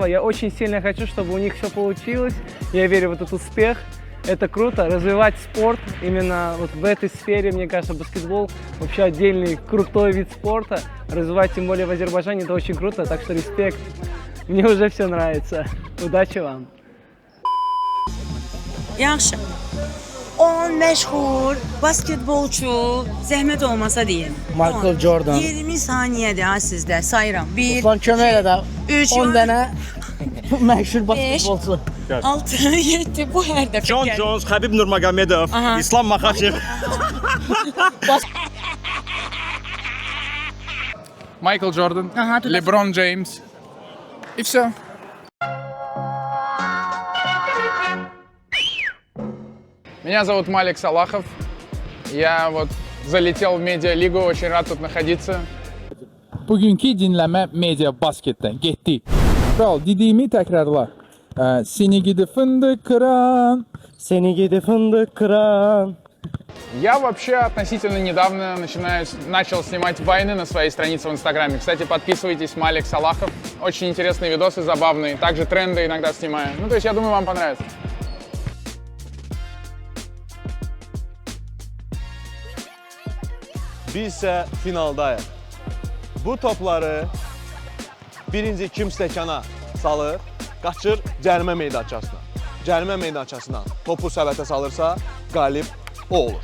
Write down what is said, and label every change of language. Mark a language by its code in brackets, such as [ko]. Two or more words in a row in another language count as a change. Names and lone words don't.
[ru] Я очень сильно хочу, чтобы у них все получилось, я верю в этот успех. Это круто, развивать спорт именно вот в этой сфере, мне кажется, баскетбол вообще отдельный крутой вид спорта. Развивать тем более в Азербайджане, это очень круто, так что респект. Мне уже все нравится. Удачи вам. [az] Yaxşı. 10 məşhur basketbolçu, zəhmət olmasa deyin. Michael Jordan. 20 saniyədir ha sizdə, sayıram. 1, Ruslan kömək elə də 3, 10 dənə məşhur basketbolçu. 6, 7, bu hər dəfə John gəlir. Jones, Habib Nurmagomedov, Aha. İslam Makhachev. [ru] Майкл Джордан, Ага, туда. Леброн Джеймс. И все. Меня зовут Малик Салахов. Я вот залетел в медиалигу, очень рад тут находиться. [az] Bugünkü dinləmə Media Basketdən getdi. Kral, dediyimi təkrarla. [tr] Seni gidi fındık kıran. Seni gidi fındık kıran. [ru] Я вообще относительно недавно начал снимать вайны на своей странице в Инстаграме. Кстати, подписывайтесь, Малик Салахов. Очень интересные видосы, забавные. Также тренды иногда снимаю. Ну, то есть, я думаю, вам понравится. [az] Biz isə finaldayıq. Bu topları birinci kim stəkana salır, qaçır cərimə meydançasına. Cərimə meydançasına topu səbətə salırsa, qalib o olur.